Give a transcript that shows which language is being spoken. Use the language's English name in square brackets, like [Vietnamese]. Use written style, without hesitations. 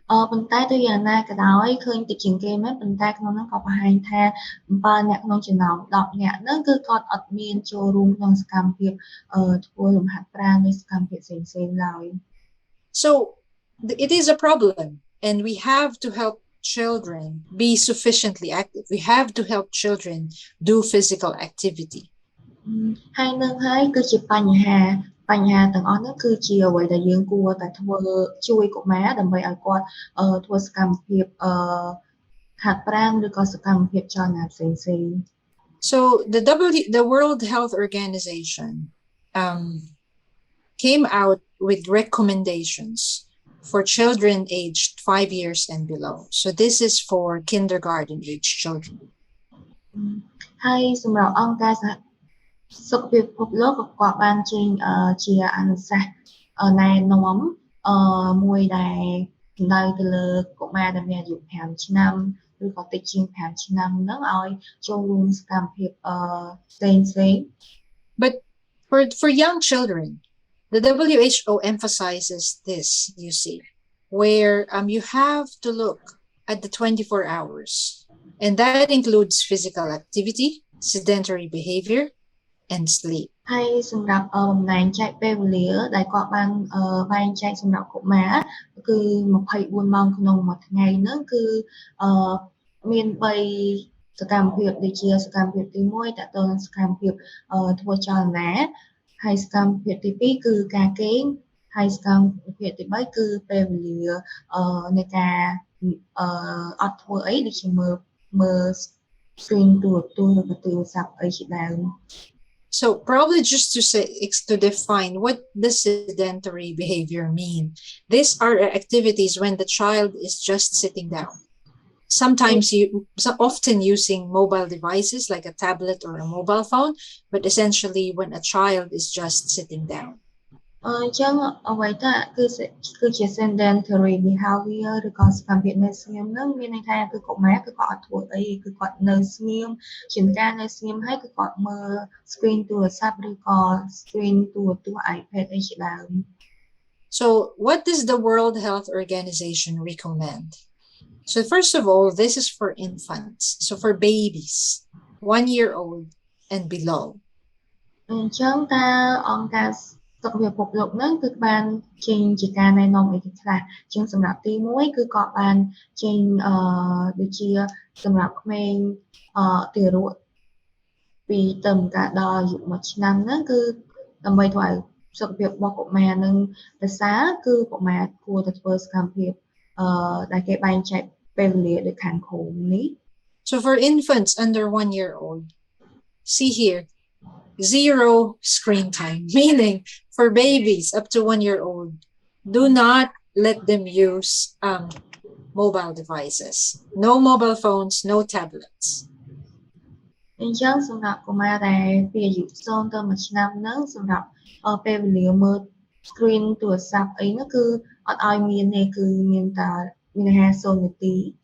[Khmer] ប៉ុន្តែទៅយ៉ាងណាក៏ដោយឃើញតិចជាងគេមែនប៉ុន្តែក្នុងនោះក៏បង្ហាញថា7អ្នកក្នុងចំណោម10អ្នកហ្នឹងគឺគាត់អត់មានចូលរួមក្នុងសកម្មភាពធ្វើលំហាត់ប្រាណឬសកម្មភាពផ្សេងៗឡើយ [English] So it is a problem and we have to help children be sufficiently active. We have to help children do physical activity. [Khmer] ហើយនឹងហើយគឺជាបញ្ហាទាំងអស់នោះគឺជាអ្វីដែលយើងគួរតែធ្វើជួយកុមារដើម្បីឲ្យគាត់ធ្វើសកម្មភាពហាត់ប្រាណឬក៏សកម្មភាពចលនាផ្សេងៗ [English] So the World Health Organization came out with recommendations for children aged 5 years and below. So this is for kindergarten age children. [Khmer] ហើយសម្រាប់អង្គការសុខភាពពិភពលោកក៏គាត់បានចេញជាអនុសាសន៍ណែនាំមួយដែលសំដៅទៅលើកុមារដែលមានអាយុ5ឆ្នាំឬក៏តិចជាង5ឆ្នាំហ្នឹងឲ្យចូលរួមសកម្មភាពផ្សេងៗ [English] But for young children, the WHO emphasizes this, you see, where you have to look at the 24 hours, and that includes physical activity, sedentary behavior, and sleep. [Khmer] ហើយសម្រាប់បំណែកចែកពេលវេលាដែលគាត់បានបែងចែកសម្រាប់កុមារគឺ24ម៉ោងក្នុងមួយថ្ងៃហ្នឹងគឺមាន3សកម្មភាពដូចជាសកម្មភាពទី1តើតើសកម្មភាពធ្វើចលនាហើយសកម្មភាពទី2គឺការគេងហ ហើយសកម្មភាពទី3គឺពេលវេលានៃការអត់ធ្វើអីដូចជាមើល screen ទូរទស្សន៍ឬក៏ទូរស័ព្ទអីជាដើម [English] So probably just to say, to define what does sedentary behavior mean. These are activities when the child is just sitting down. Sometimes often using mobile devices like a tablet or a mobile phone, but essentially when a child is just sitting down. [Khmer] អញ្ចឹងអ្វីទៅគឺជា [English] sedentary behavior [Khmer] ឬក៏សកម្មភាពនៅស្ងៀមហ្នឹងមានន័យថាគឺកុមារគឺគាត់អត់ធ្វើអីគឺគាត់នៅស្ងៀមជាការនៅស្ងៀមហើយគឺគាត់មើល screen ទូរស័ព្ទឬក៏ screen ទូរទស្សន៍ iPad អីជាដើម [English] So what does the World Health Organization recommend? So first of all, this is for infants. So for babies, 1 year old and below. [Khmer] អញ្ចឹងតើអង្គការសុខភាពពិភពលោកហ្នឹងគឺបានចេញជាការណែនាំអីខ្លះអញ្ចឹងសម្រាប់ទី1គឺក៏បានចេញដូចជាសម្រាប់ក្មេងទារកពីទៅដល់អាយុ1ឆ្នាំហ្នឹងគឺដើម្បីធ្វើឲ្យសុខភាពរបស់កុមារនឹងប្រសើរគឺកុមារគួរតែធ្វើសកម្មភាពដែលគេបែងចែកពេលវេលាដូចខាងក្រោមនេះ [English] So for infants under 1 year old, see here, 0 screen time, meaning for babies up to 1 year old, do not let them use mobile devices. No mobile phones, no tablets. [Khmer] អញ្ចឹងសម្រាប់កុមារដែលពីអាយុ0ទៅ1ឆ្នាំហ្នឹងសម្រាប់ពេលវេលាមើល screen ទូរស័ព្ទអីហ្នឹងគឺអត់ឲ្យមានទេគឺមានតែមានអាហារ0នាទី